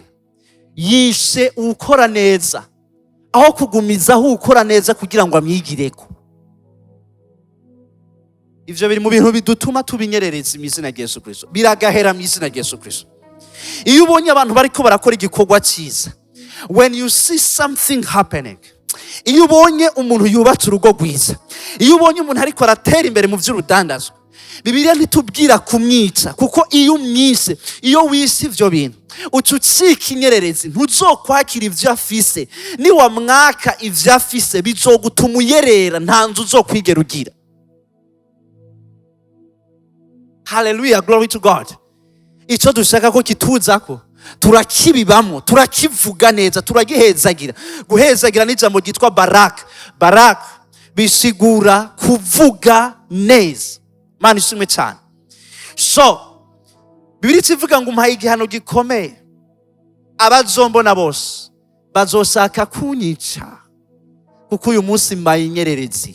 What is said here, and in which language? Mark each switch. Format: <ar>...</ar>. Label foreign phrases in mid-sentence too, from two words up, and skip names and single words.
<rn>Yishe ukora neza aho kugumizaho ukora neza kugira ngo amwigireko. Ivyo biri mu bintu bidutuma tubinyerereza imizina ya Yesu Kristo, biragahera mu izina ya Yesu Kristo. Iyo ubonye abantu bariko barakora igikorwa cyiza,</rn> <en>when you see something happening,</en> <rn>iyo ubonye umuntu yubatse urugo rwiza, iyo ubonye umuntu ariko aratera imbere mu vy'urudandazwa, Bibiliya ntitubwira kumwica, kuko iyo umwise, iyo wise ivyo bintu ucucika inyererezi, ntuzokwakira ivyo afise. Niwamwaka ivyo afise bizogutuma uyerera, nta nzu uzokwigera ugira.</rn> <en>Hallelujah, glory to God.</en> <rn>Ico dushaka ko kituzako, turakibibamo, turakivuga neza, turagihezagira. Guhezagira ni ijambo ryitwa baraka. Baraka bisigura kuvuga neza. Mana ishimwe cyane. So Bibiliya ivuga ngo umpaye igihano gikomeye, abazombona bose bazosaka kunyica, kuko uyu munsi mbaye inyererezi.</rn>